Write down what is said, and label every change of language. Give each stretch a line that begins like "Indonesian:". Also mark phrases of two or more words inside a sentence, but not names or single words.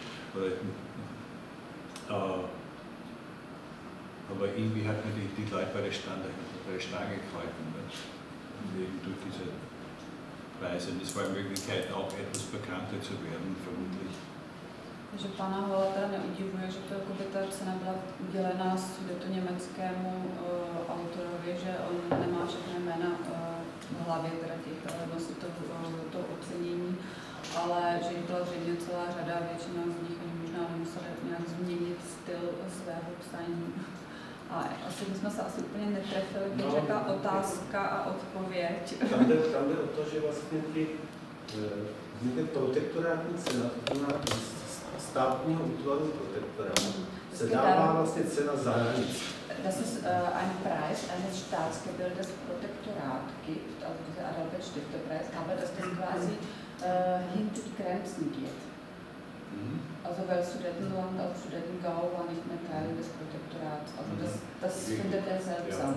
German: Aber irgendwie hat man die Leute bei der Stange gehalten, ne? Eben durch diese Preise. Und es war eine Möglichkeit, auch etwas bekannter zu werden, vermutlich.
Czech: Takže pana Hola teda neudivuje, že to jakoby ta cena byla udělená sudetoněmeckému autorovi, že on nemá všechny jména v hlavě teda těch nositelů toho ocenění, ale že jich byla zřejmě celá řada, většina z nich oni možná nemuseli nějak změnit styl svého psaní. A asi jsme se úplně netrefili, když řekla otázka a odpověď. Tam jde o to, že vlastně ty protektorátní cena, to znamená státního útvaru protektorátu, se dává vlastně cena za hranic.
German: Das ist ein Preis eines Staatsgebildes Protektorat gibt, also dieser Adalbert-Stifterpreis, aber dass das quasi hinter die Grenzen geht. Also weil Sudetenland, also Sudetengau war nicht mehr Teil des Protektorats. Also das findet er seltsam.